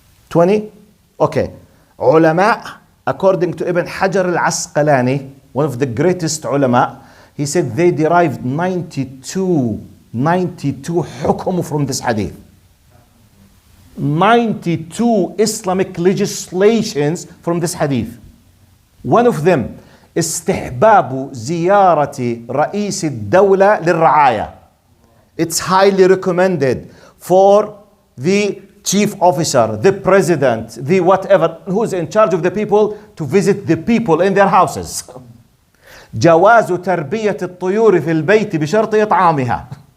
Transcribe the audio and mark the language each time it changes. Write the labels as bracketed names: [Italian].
[English] 20? Okay. Ulama, according to Ibn Hajar al-Asqalani, one of the greatest ulama, he said they derived 92 hukum from this hadith. 92 Islamic legislations from this hadith. One of them, [Arabic] استحباب زيارة رئيس الدولة للرعاية. [English] It's highly recommended for the chief officer, the president, the whatever, who's in charge of the people, to visit the people in their houses. [Arabic] جواز تربية الطيور في البيت بشرط إطعامها.